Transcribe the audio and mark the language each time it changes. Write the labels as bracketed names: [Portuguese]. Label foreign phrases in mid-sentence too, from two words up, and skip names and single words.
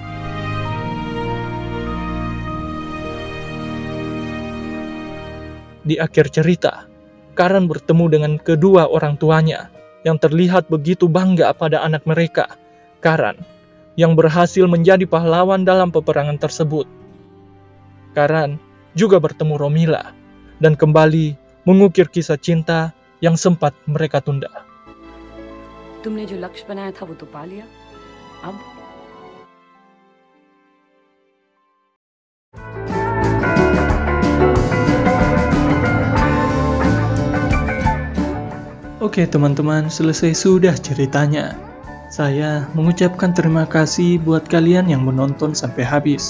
[Indonesian] Di akhir cerita, Karan bertemu dengan kedua orang tuanya, yang terlihat begitu bangga pada anak mereka, Karan, yang berhasil menjadi pahlawan dalam peperangan tersebut. Karan juga bertemu Romila, dan kembali mengukir kisah cinta yang sempat mereka tunda. [Hindi] तुमने जो लक्ष्य बनाया था वो तो पा लिया, अब [Indonesian] Oke teman-teman, selesai sudah ceritanya. Saya mengucapkan terima kasih buat kalian yang menonton sampai habis.